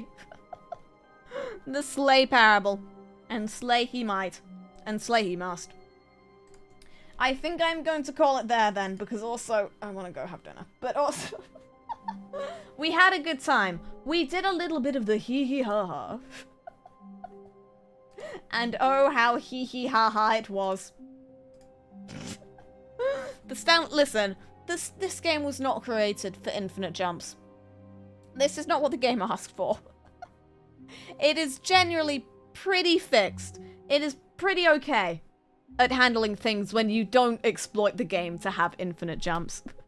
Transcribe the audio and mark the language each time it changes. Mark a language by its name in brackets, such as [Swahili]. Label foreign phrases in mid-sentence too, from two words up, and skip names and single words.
[English] The slay parable. And slay he might. And slay he must. I think I'm going to call it there then, because also I want to go have dinner. But also... we had a good time. We did a little bit of the hee-hee-ha-ha. And oh, how hee-hee-ha-ha it was. Listen, this game was not created for infinite jumps. This is not what the game asked for. It is generally pretty fixed. It is pretty okay at handling things when you don't exploit the game to have infinite jumps.